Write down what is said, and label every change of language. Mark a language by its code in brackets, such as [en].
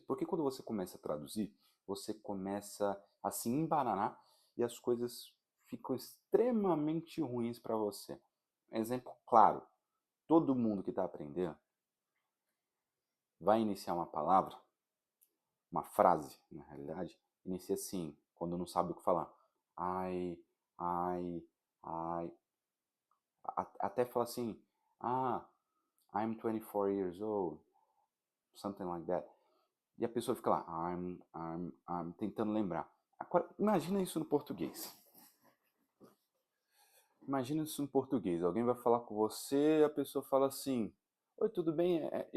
[pt] Porque quando você começa a traduzir, você começa a se embananar e as coisas ficam extremamente ruins para você. Exemplo claro: todo mundo que está aprendendo vai iniciar uma palavra, uma frase, na realidade, inicia assim, quando não sabe o que falar. Ai, ai, ai. Até fala assim, [en] I'm 24 years old, something like that. [pt] E a pessoa fica lá, I'm, tentando lembrar. Agora, imagina isso no português. Imagina isso no português. Alguém vai falar com você, a pessoa fala assim, oi, tudo bem?